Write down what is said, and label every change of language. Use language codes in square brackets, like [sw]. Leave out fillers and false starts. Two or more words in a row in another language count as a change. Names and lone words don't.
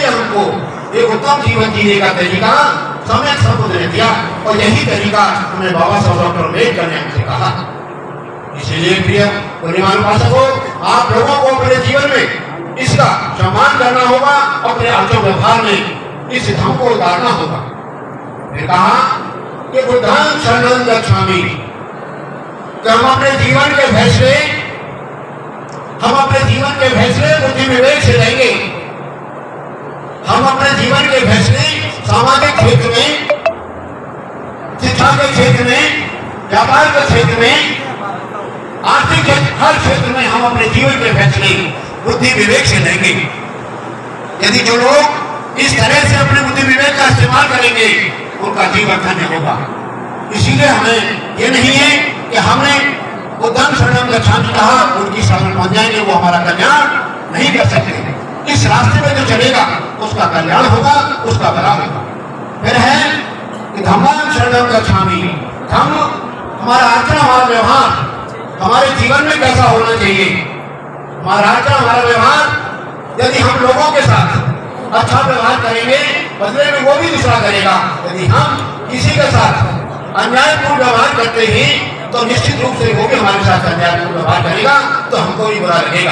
[hi] इसीलिए हमको एक उत्तम जीवन जीने का तरीका समय सबूत ने दिया और यही तरीका हमें बाबा साहब डॉक्टर अम्बेडकर ने हमसे कहा। इसीलिए प्रिय पुण्यवान उपासकों, आप लोगों को अपने जीवन में इसका सम्मान करना होगा, अपने आचरण व्यवहार में इस धर्म को उतारना होगा। ने कहा कि [pi] बुद्धं शरणं गच्छामि, [hi] कि हम अपने जीवन के फैसले बुद्धि विवेक से लेंगे। हम अपने जीवन के फैसले सामाजिक क्षेत्र में, शिक्षा के क्षेत्र में, व्यापार के क्षेत्र में, आर्थिक हर क्षेत्र में हम अपने जीवन के फैसले बुद्धि विवेक से लेंगे। यदि जो लोग इस तरह से अपने बुद्धि विवेक का इस्तेमाल करेंगे उनका जीवन धन्य होगा। इसीलिए हमें ये नहीं है कि हमने [pi] बुद्धं शरणं गच्छामि [hi] कहा, उनकी शरण बन जाएंगे, वो हमारा कल्याण नहीं कर सकते। इस रास्ते में जो चलेगा उसका कल्याण होगा, उसका भला होगा। फिर है कि [pi] धम्मं शरणं गच्छामि, [hi] धम्म हमारा आचरण, हमारा व्यवहार हमारे जीवन में कैसा होना चाहिए। हमारा आचरण, हमारा व्यवहार, यदि हम लोगों के साथ अच्छा व्यवहार करेंगे, बदले में वो भी दूसरा करेगा। यदि हम किसी के साथ अन्यायपूर्ण व्यवहार करते हैं तो निश्चित रूप से वो भी हमारे साथ अन्यायपूर्ण व्यवहार करेगा, तो हमको भी बुरा लगेगा।